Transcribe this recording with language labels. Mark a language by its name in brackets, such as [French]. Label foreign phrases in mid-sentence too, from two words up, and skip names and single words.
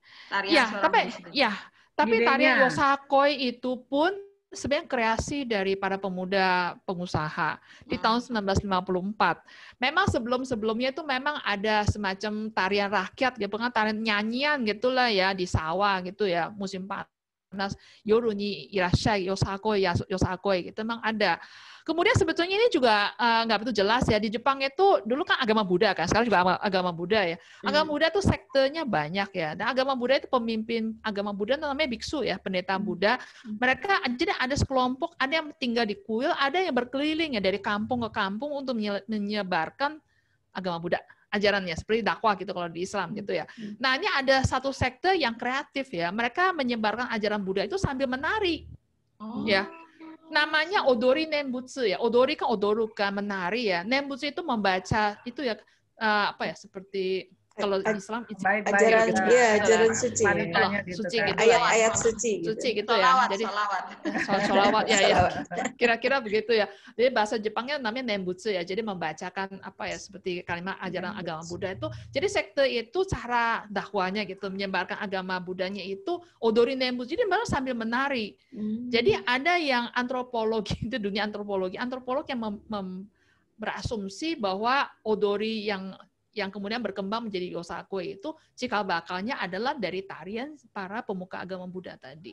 [Indonesian] Tapi tarian Yosakoi itu pun sebenarnya kreasi dari para pemuda pengusaha di tahun 1954. Memang sebelum-sebelumnya itu memang ada semacam tarian rakyat, gitu kan, tarian nyanyian gitulah ya di sawah gitu ya, musim panas. [Japanese] 夜にいらっしゃい [Indonesian] Yosakoi gitu memang ada. Kemudian sebetulnya ini juga nggak betul jelas ya, di Jepang itu dulu kan agama Buddha kan, sekarang juga agama Buddha ya. Agama Buddha itu sektenya banyak ya. Dan agama Buddha itu pemimpin agama Buddha namanya biksu ya, pendeta Buddha. Mereka jadi ada sekelompok, ada yang tinggal di kuil, ada yang berkeliling ya dari kampung ke kampung untuk menyebarkan agama Buddha, ajarannya seperti dakwah gitu kalau di Islam gitu ya. Nah, ini ada satu sekte yang kreatif ya. Mereka menyebarkan ajaran Buddha itu sambil menari. Ya. Namanya odori nembutsu ya. Odori kan odoru kan, menari ya. Nembutsu itu membaca itu ya seperti kalau di Islam ajaran suci. Suci gitu. Ayat-ayat suci gitu ya. Jadi sholawat ya. Kira-kira begitu ya. Jadi bahasa Jepangnya namanya nembutsu ya. Jadi membacakan seperti kalimat ajaran agama Buddha itu. Jadi sekte itu cara dakwahnya gitu, menyebarkan agama Buddhanya itu odori nembutsu. Jadi malah sambil menari. Jadi ada yang antropologi, itu dunia antropologi yang berasumsi bahwa odori yang kemudian berkembang menjadi Yosakoi itu cikal bakalnya adalah dari tarian para pemuka agama Buddha tadi.